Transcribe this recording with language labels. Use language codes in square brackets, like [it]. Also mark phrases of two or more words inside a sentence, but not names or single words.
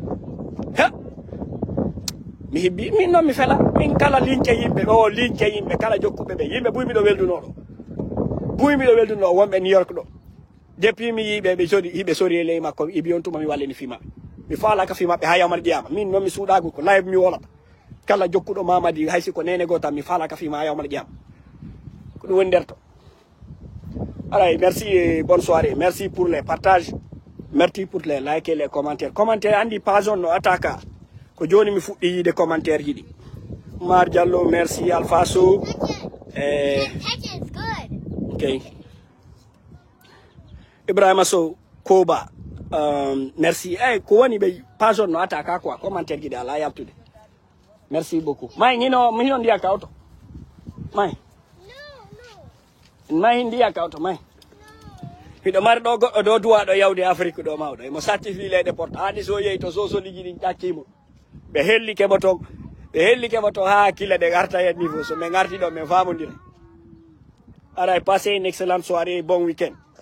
[ff] mi hibbi min noon mi fela min kala lince yimɓe kala jokkuɓe ɓe yimɓe buymiɗo welduno wonɓe New York ɗo depuis mi yiɓe ɓe jodi hiɓe sori e ley makko ibi on tuma mi wallini fimaɓe mi faalaka fimaɓe ha yawmal qiyama min noon mi suuɗagu ko live mi wolata kala jokkuɗo Mamadi haysi ko nene gotam mi faalaka fima ha yawmal qiyama ko ɗum woni nder to. [fr] Allez, merci et bonne soirée. Merci pour les partages. Merci pour les likes et les commentaires. [ff] Commentaires, Andy Pazon, no attaque. Ko joni mi fuɗɗi [fr] des commentaires [ff] yiɗi. [fr] Mar Diallo, merci. Alpha So. Okay. Ibrahima So, Koba. Merci. [ff] Ko woni be Pazon no attaque quoi. Commentaire yiɗi ala yaltude. [fr] Merci beaucoup. [ff] May ngino ndiya kawto. May. May ndiya kawto may hiɗo mari ɗo goɗɗo do duwaɗo yawde Afrique ɗo mawɗo emo certifie leyɗe porte hani so yeyi to sosoliji ɗin ƴakkimo ɓe helli keɓo to ha hakkille ɗe garta hen niveau so min garti ɗo min famodira aray [fr] passé une excellente soirée bon week-end.